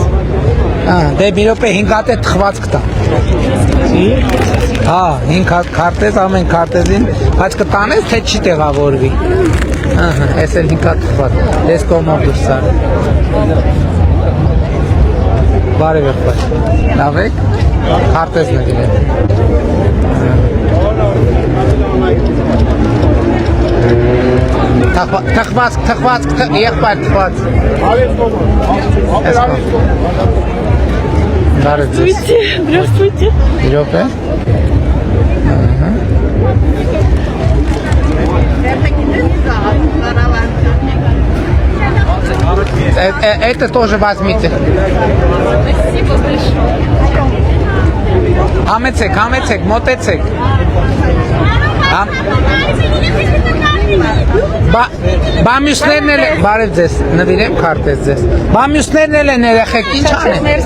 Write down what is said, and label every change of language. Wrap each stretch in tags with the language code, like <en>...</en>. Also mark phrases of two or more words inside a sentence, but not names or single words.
<hy>Դե մի րոպե 5 հատ է թխվածք տա։ Հա, 5 հատ քարտեզ, ամեն քարտեզին, բայց կտանես թե չի տեղավորվի։ Ահա, էս էլ 5 հատ թխված։ Ես կողմով դուրս արի։ Բարև եղբայր։ Լավ եք։ Քարտեզ նվիրեմ։ Թխված, եղբայր թխված։</hy> <ru>Здравствуйте.</ru> <hy>Իրոք է։</hy> <ru>Это тоже возьмите.</ru> <hy>Համեցեք, մոտեցեք։ Բամյուսներն էլ բարև ձեզ, նվիրեմ քարտեզ ձեզ։ Բամյուսներն էլ են երեխեք, ինչ անեն։</hy>